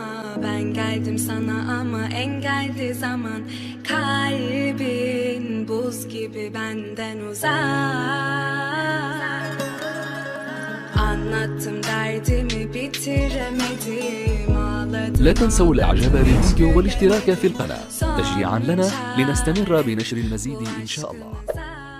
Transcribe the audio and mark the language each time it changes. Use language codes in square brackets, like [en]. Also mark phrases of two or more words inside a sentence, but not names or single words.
[tr] Ben geldim sana ama engeldi zaman. Kalbin buz gibi benden uzak. Anlattım derdimi bitiremedim. Ağladım. [ar] لا تنسوا الاعجاب بالفيديو والاشتراك في القناة تشجيعا لنا لنستمر بنشر المزيد ان شاء الله.